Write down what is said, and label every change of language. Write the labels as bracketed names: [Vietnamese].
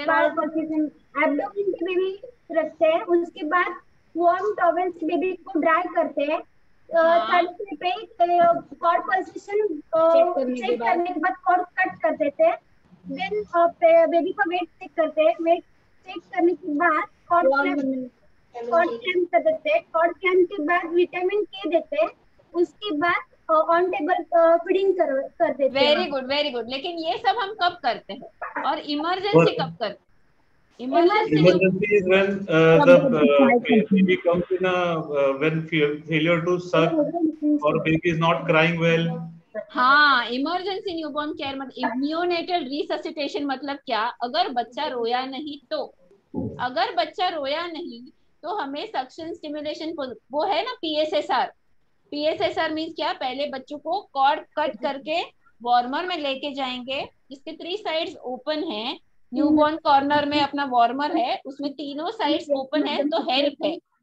[Hindi] Abdomen पे baby रखते हैं, उसके बाद वार्म टॉवेल से बेबी को ड्राई करते हैं, थर्ड पे कॉर्ड पल्सेशन चेक करने के बाद कॉर्ड कट कर देते हैं, देन बेबी का वेट चेक करते हैं, वेट चेक करने के बाद कॉर्ड क्लैंप कर देते हैं, कॉर्ड क्लैंप के बाद विटामिन के देते हैं, उसके बाद ऑन टेबल फीडिंग कर देते हैं। [English] Very good, very good. [Hindi] लेकिन ये सब हम कब करते हैं और इमरजेंसी कब करते हैं? [English] Emergency is when the baby comes in when failure to suck or baby is not crying well. [Hindi] हाँ, इमरजेंसी न्यूबॉर्न केयर मतलब नियोनेटल रिससिटेशन मतलब क्या? अगर बच्चा रोया नहीं तो, अगर बच्चा रोया नहीं तो हमें सक्शन स्टिमुलेशन, वो है ना PSSR, PSSR मीन्स क्या? पहले बच्चों को कॉर्ड कट करके वार्मर में लेके जाएंगे, जिसके 3 साइड्स ओपन है, न्यूबॉर्न कॉर्नर में अपना वार्मर है, उसमें तीनों साइड्स ओपन है, तो हेल्प है।